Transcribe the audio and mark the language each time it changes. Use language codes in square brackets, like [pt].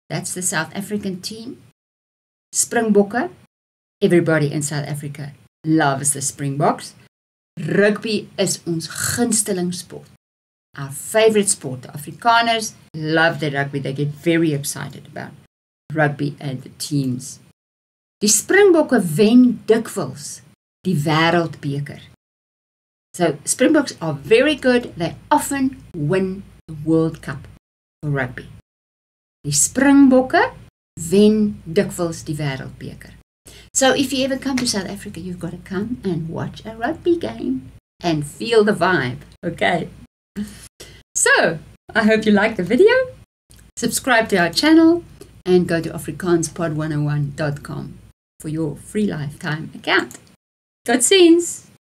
[en] That's the South African team. Springbokke. Everybody in South Africa loves the Springboks. [af] Rugby is ons gunsteling sport. [en] Our favorite sport. The Afrikaners love the rugby. They get very excited about rugby and the teams. [af] Die Springbokke wen dikwels die wêreldbeker. [en] So Springboks are very good. They often win the World Cup for rugby. [af] Die Springbokke wen dikwels die wêreldbeker. [en] So if you ever come to South Africa, you've got to come and watch a rugby game and feel the vibe, okay? So, I hope you liked the video. Subscribe to our channel and go to afrikaanspod101.com for your free lifetime account. [af] Tot ziens!